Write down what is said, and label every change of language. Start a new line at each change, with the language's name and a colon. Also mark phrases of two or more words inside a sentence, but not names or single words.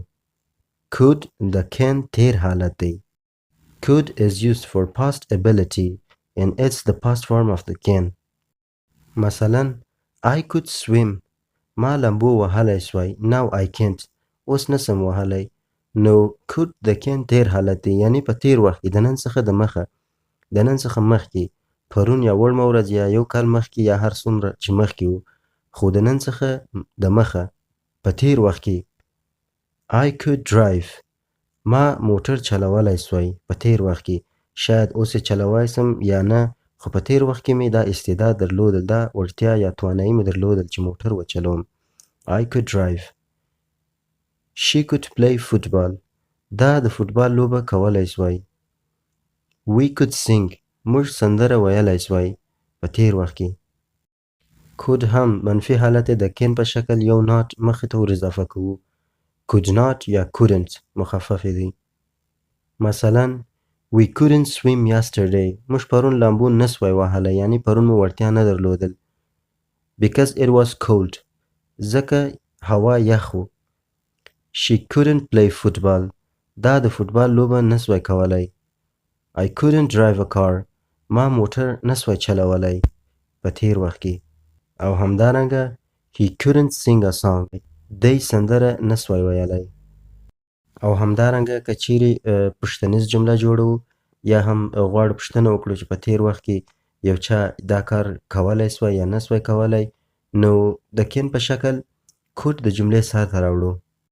Pashto: Could د can تیر حالت دی.
English: Could is used for past ability and it's the past form of the can. مثلا I could swim.
Pashto: ما لامبو وهلی سوی.
English: Now I can't.
Pashto: اوس نسم وهلی. نو could د can تیر حالت دی، یعنی په تیر وخت کې د نن څخه د مخه، د نن څخه مخکې، پرون یا وړمه ورځ یا یو کال مخکې یا هر څومره چې مخکې و، خو د نن څخه د مخه په تیر وخت کې
English: I could drive.
Pashto: ما موټر چلولی سوی په تیر وخت کې. شاید اوس یې چلوی سم یا نه، خو په تیر وخت کې مې دا استعداد درلودل، دا وړتیا یا توانایي مې درلودل چې موټر وچلوم.
English: I could drive. She could play football.
Pashto: دا د فوتبال لوبه کولی سوی.
English: We could sing.
Pashto: موږ سندره ویلی سوی په تیر وخت کې. could هم منفي حالت د can په شکل یو not مخې ته ور اضافه کوو.
English: could not
Pashto: یا couldn't مخفف دی.
English: مثلا we couldn't swim yesterday.
Pashto: موږ پرون لامبو نسوی وهلی، یعنی پرون مو وړتیا نه درلودل.
English: because it was cold.
Pashto: ځکه هوا یخ و.
English: She couldn't play football.
Pashto: دا د فوتبال لوبه نسوی کولی.
English: I couldn't drive a car.
Pashto: ما موټر نسوی چلولی په تیر وخت کې.
English: او همدارنګه he couldn't sing a song.
Pashto: دی سندره نسوی ویلی. او همدارنګه که چیرې پوښتنیز جمله جوړو یا هم غواړو پوښتنه وکړو چې په تیر وخت کې یو چا دا کار کولی سوی یا نسوی کولی، نو د can په شکل could د جملې سر ته راوړو.